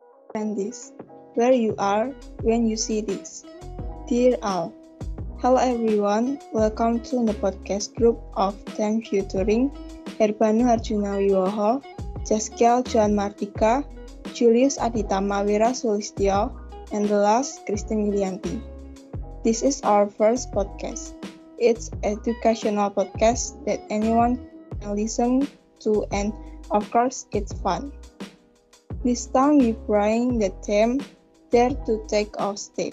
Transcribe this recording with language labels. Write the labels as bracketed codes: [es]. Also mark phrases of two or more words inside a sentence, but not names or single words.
[en] and this, where you are when you see this. Dear all, hello everyone, welcome to the podcast group of 10 Futuring, Herbanu Harjuna Wiwoho, Jaskia Joan Mardika, Julius Aditama Wira Sulistyo, and the last, Christine Yulianti. This is our first podcast. It's an educational podcast that anyone can listen to, and of course, it's fun. This time we bring the theme, Dare to Take a Step.